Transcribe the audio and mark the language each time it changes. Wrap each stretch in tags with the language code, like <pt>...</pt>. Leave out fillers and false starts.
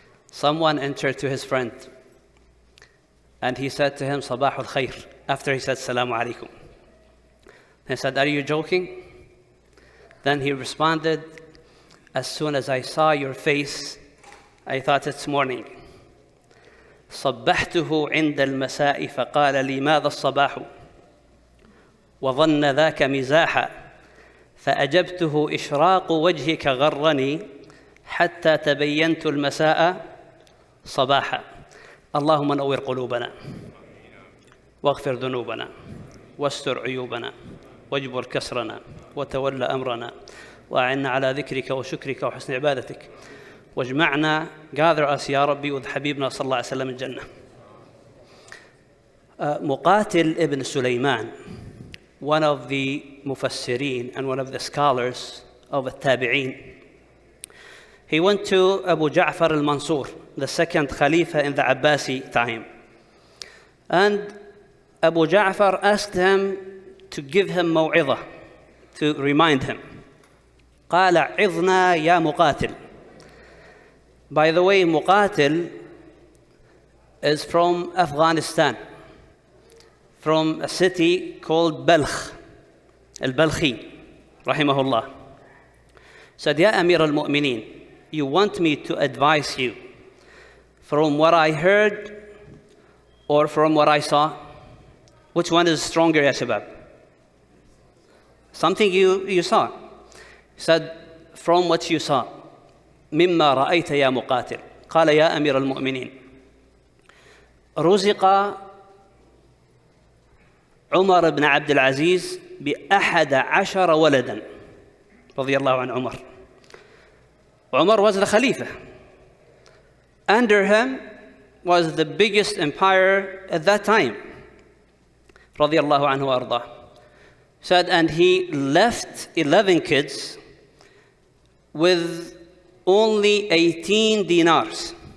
<en>Someone entered to his friend and he said to him, Sabahul Khair, after he said, Salamu alaikum. He said, are you joking? Then he responded, as soon as I saw your face, I thought it's morning.</en> <ar>صبحته عند المساء فقال لي ماذا الصباح وظن ذاك مزاحا فأجبته إشراق وجهك غرني حتى تبينت المساء صباحا اللهم نور قلوبنا واغفر ذنوبنا واستر عيوبنا واجبر كسرنا وتولى أمرنا وأعنا على ذكرك وشكرك وحسن عبادتك واجمعنا</ar> <en>gather us</en> <ar>يا ربي</ar> <en>with</en> <ar>حبيبنا صلى الله عليه وسلم الجنة.</ar> <en>Muqatil ibn Sulaiman, one of the mufassirin and one of the scholars of التابعين, he went to Abu Ja'far al-Mansur, the second Khalifa in the Abbasi time. And Abu Ja'far asked him to give him موعظة, to remind him.</en> <ar>قال عظنا يا مقاتل.</ar> <en>By the way, Muqatil is from Afghanistan, from a city called Balkh, al-Balkhi, rahimahullah. Said, Ya Amir al-Mu'mineen, you want me to advise you from what I heard or from what I saw? Which one is stronger, ya shabab? Something you saw. He said, from what you saw.</en> <ar>مما رأيت يا مقاتل. قال يا أمير المؤمنين رزق عمر بن عبد العزيز ب11 ولدا رضي الله عن عمر.</ar> <en>Umar was the Khalifa. Under him was the biggest empire at that time.</en> <ar>رضي الله عنه وأرضاه.</ar> <en>Said, and he left 11 kids with only 18 dinars.</en>